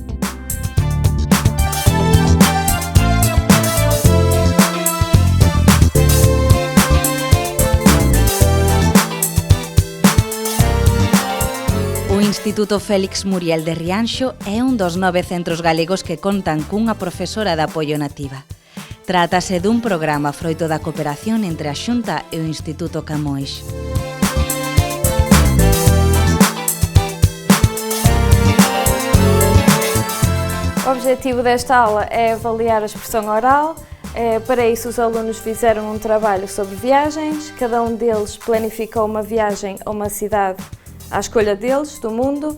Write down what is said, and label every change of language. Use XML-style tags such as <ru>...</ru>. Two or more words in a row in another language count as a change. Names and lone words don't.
<gl>O Instituto Félix Muriel de Rianxo é un dos 9 centros galegos que contan cunha profesora de apoio nativa. Trátase dun programa froito da cooperación entre a Xunta e o Instituto Camões.</gl> <pt>O objetivo desta aula é avaliar a expressão oral. Para isso, os alunos fizeram um trabalho sobre viagens. Cada um deles planificou uma viagem a uma cidade à escolha deles, do mundo.</pt>